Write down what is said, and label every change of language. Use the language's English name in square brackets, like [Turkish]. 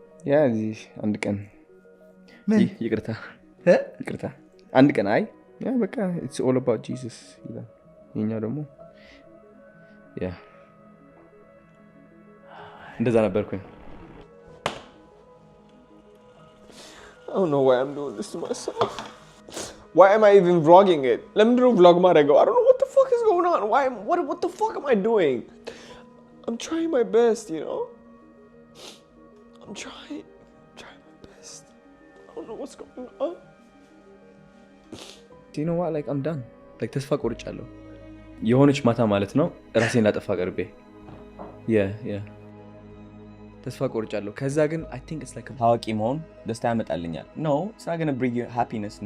[Amharic] ያ እዚህ አንድ ቀን ይቅርታ ይቅርታ አንድ ቀን አይ ያ በቃ [English] it's all about Jesus [Amharic] ይላል። የኛው ደግሞ ያ እንደዛ ነበርኩኝ። [English] I don't know why I'm doing this to myself. Why am I even vlogging it? Let me do vlog marego. I don't know what the fuck is going on. What the fuck am I doing? I'm trying my best, you know? I'm trying my best. I don't know what's going on. Do you know what? Like I'm done. [Amharic] Like ተስፋ ቆርጫለሁ። የሆነች ማታ ማለት ነው ራሴን ላጠፋ ቀርቤ yeah ተስፋ ቆርጫለሁ። ከዛ ግን [English] I think it's like [Amharic] ታዋቂ መሆን ደስታ ያመጣልኛል። [English] No, it's not going to bring you happiness.